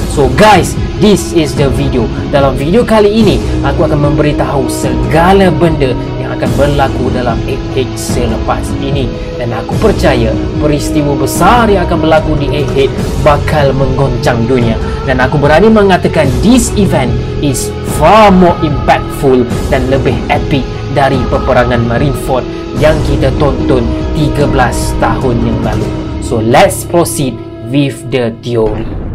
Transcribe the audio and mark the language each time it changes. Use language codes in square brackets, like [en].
[en] So guys, this is the video. [ms] Dalam video kali ini, aku akan memberitahu segala benda yang akan berlaku dalam Egghead selepas ini, dan aku percaya peristiwa besar yang akan berlaku di Egghead bakal menggoncang dunia, dan aku berani mengatakan [en] this event is far more impactful [ms] dan lebih epic dari peperangan Marineford yang kita tonton 13 tahun yang lalu. [en] So let's proceed with the theory.